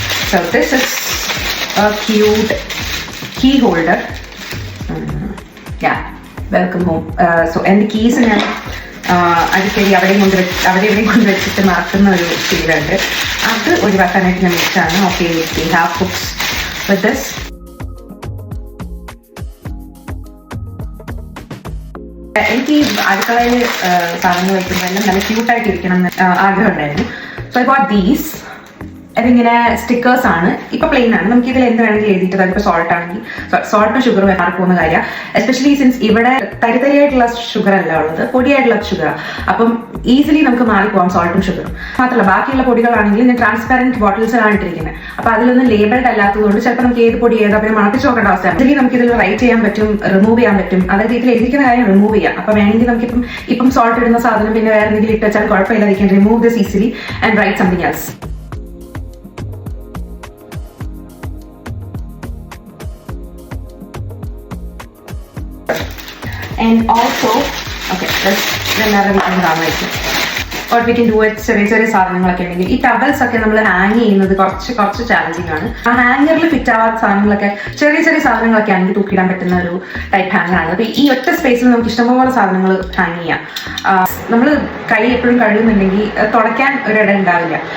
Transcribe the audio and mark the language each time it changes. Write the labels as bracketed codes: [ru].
[en] So this is a cute key holder. Yeah, welcome home. So and the keys [ml] ഞാൻ അടിക്കടി അവിടെയും കൊണ്ട് വെച്ചിട്ട് മറക്കുന്ന ഒരു ശീലമുണ്ട്. അത് ഒഴിവാക്കാനായിട്ട് ഞാൻ വെച്ചാണ്. [en] Okay, we have hooks with this. [ml] എനിക്ക് ഈ അടുക്കളയിൽ സാധനങ്ങൾ വയ്ക്കുമ്പോൾ എല്ലാം നല്ല ക്യൂട്ടായിട്ട് ഇരിക്കണം എന്ന് ആഗ്രഹം ഉണ്ടായിരുന്നു. [en] So I bought these. [ml] അതിങ്ങനെ സ്റ്റിക്കേഴ്സ് ആണ്. ഇപ്പൊ പ്ലെയിൻ ആണ്. നമുക്ക് ഇതിൽ എന്ത് വേണമെങ്കിലും എഴുതിയിട്ട്, അതിപ്പോൾ സോൾട്ട് ആണെങ്കിൽ സോൾട്ടും ഷുഗറും മാറിപ്പോകുന്ന കാര്യം. എസ്പെഷ്യലി സിൻസ് ഇവിടെ തരിതരിയായിട്ടുള്ള ഷുഗർ അല്ല ഉള്ളത്, പൊടിയായിട്ടുള്ള ഷുഗറാണ്. അപ്പം ഈസിലി നമുക്ക് മാറിപ്പോകാം സോൾട്ടും ഷുഗറും. മാത്രമല്ല ബാക്കിയുള്ള പൊടികളാണെങ്കിൽ ഞാൻ ട്രാൻസ്പാരന്റ് ബോട്ടിൽസിലാണ് ഇട്ടിരിക്കുന്നത്. അപ്പൊ അതിലൊന്നും ലേബിൾഡ് അല്ലാത്തതുകൊണ്ട് ചിലപ്പോൾ നമുക്ക് ഏത് പൊടി ഏതാ പിന്നെ മണപ്പിച്ച് നോക്കേണ്ട അവസ്ഥയാണ്. ഇതിൽ നമുക്ക് ഇതിൽ റൈറ്റ് ചെയ്യാൻ പറ്റും, റിമൂവ് ചെയ്യാൻ പറ്റും. അതായത് ഇതിൽ എഴുതിക്കുന്ന കാര്യം റിമൂവ് ചെയ്യാം. അപ്പൊ വേണമെങ്കിൽ നമുക്കിപ്പം സോൾട്ട് ഇടുന്ന സാധനം പിന്നെ വേറെ എന്തെങ്കിലും ഇട്ട് വെച്ചാൽ കുഴപ്പമില്ല. [en] Remove this easily and write something else. And also, okay, let's another we can download. What we can do with [ml] ചെറിയ സാധനങ്ങളൊക്കെ ഉണ്ടെങ്കിൽ ഈ ടവൽസ് ഒക്കെ നമ്മൾ ഹാങ് ചെയ്യുന്നത് കുറച്ച് ചാലഞ്ചിങ് ആണ്. ആ ഹാങ്ങറിൽ ഫിറ്റ് ആവാത്ത സാധനങ്ങളൊക്കെ ചെറിയ സാധനങ്ങളൊക്കെ ആണെങ്കിൽ തൂക്കിയിടാൻ പറ്റുന്ന ഒരു ടൈപ്പ് ഹാങ്ങർ ആണ്. അപ്പോൾ ഈ ഒറ്റ സ്പേസിൽ നമുക്ക് ഇഷ്ടംപോലെ സാധനങ്ങൾ ഹാങ് ചെയ്യാം. നമ്മൾ കൈ എപ്പോഴും കഴുകുന്നുണ്ടെങ്കിൽ തുടയ്ക്കാൻ ഒരിട ഉണ്ടാവില്ല.